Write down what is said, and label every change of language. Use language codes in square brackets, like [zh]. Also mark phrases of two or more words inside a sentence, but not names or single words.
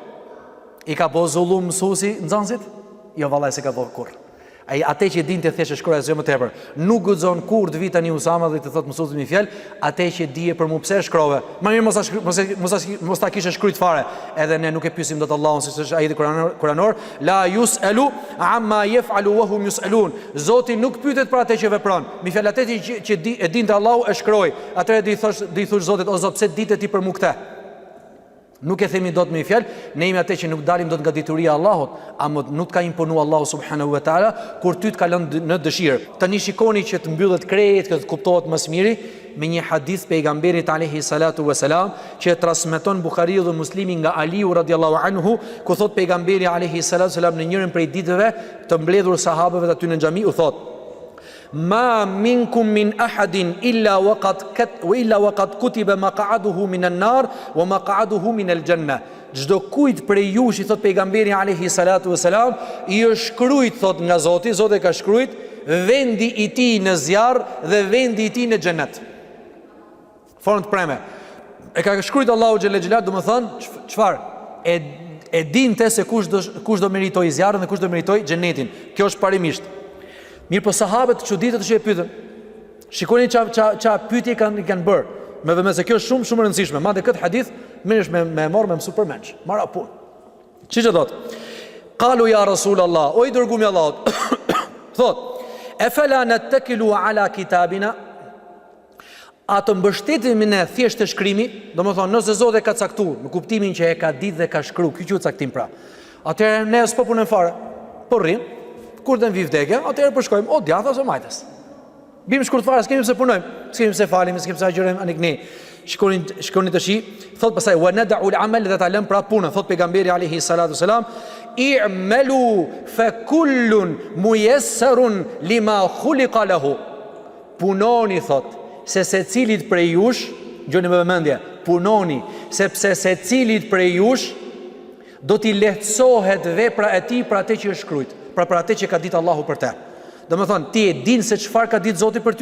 [sq] I ka bo zullum mësuesi nxënësit? Jo vallai se ka bo kurrë. Ai atë që dinte thjesht shkruaj asgjë më tepër. Nuk guxon kur të vi tani Usama dhe të thotë mësuesit më fjalë, atë që dije për mua pse shkrove. Më mirë mos ta kishe shkruajt fare. Edhe ne nuk e pyesim dot Allahun, siç është ajeti kuranor, [ar] لا يسأل عما يفعل وهم يسألون. [sq] Zoti nuk pyetet për atë që vepron. Mi fjalë atë që e dinte Allahu e shkroi. Atëherë do i thosh Zotit, o Zot, pse dite ti për mua këtë? Nuk e themi dot me fjalë, ne jemi atë që nuk dalim dot nga dituria e Allahut, ama nuk ka imponu Allahu [ar] سبحانه وتعالى [sq] kur ty të kalon në dëshirë. Tani shikoni që të mbyllet krejt, që të kuptohet më së miri me një hadith pejgamberit [ar] عليه الصلاة والسلام [sq] që transmeton Buhariu dhe Muslimi nga Aliu [ar] رضي الله عنه, [sq] ku thot pejgamberi [ar] عليه الصلاة والسلام [sq] në njërin prej ditëve të mbledhur sahabeve aty në xhami u thot: [ar] ما منكم من أحد إلا وقد كتب مقعده من النار ومقعده من الجنة. [sq] Çdo kujt prej jush, i thot pejgamberi [ar] عليه الصلاة والسلام, [sq] i është shkruajt thot nga Zoti, Zoti ka shkruajt vendi i tij në zjarr dhe vendi i tij në xhenet. Formë të preme. E ka shkruajt Allahu [ar] جل جلاله, [sq] do të thonë çfarë? E dinte se kush do meritoj zjarrin dhe kush do meritoj xhenetin. Kjo është parimisht. Mirë po sahabët çuditët që e pyetën. Shikoni ça pyetje kanë bërë. Me vëmendje se kjo është shumë e rëndësishme. Madje këtë hadith mënesh me marr me supermenç. Marra punë. Çiçi thot? [ar] قالوا يا رسول الله, [sq] o i dërguami i Allahut. [ar] Thot: "أفلا نتكل على كتابنا?" [sq] A të mbështetemi ne thjesht të shkrimi, domethënë nëse Zoti ka caktuar, në kuptimin që e ka ditë dhe ka shkruar, kjo quhet caktim pra. Atëherë ne s'po punojmë fare. Po rrim. Kur të vi vdekja, atëherë po shkojmë o djathtas ose majtas. Bim shkurt fare, s'kemi pse punojmë, s'kemi pse falim, s'kemi pse agjërojmë anikni. Shkoni tash, thot pastaj [ar] وندع العمل [sq] dhe ta lëm pra punën, thot pejgamberi [ar] عليه الصلاة والسلام, اعملوا فكل ميسر لما خلق له. [sq] Punoni thot, se secilit prej jush, gjoni me vëmendje, punoni, sepse secilit prej jush do t'i lehtësohet vepra e tij për atë që është shkruajt. Pra për atë që ka ditë Allahu për te. Do me thonë, ti e din se çfarë ka ditë Zoti për ty?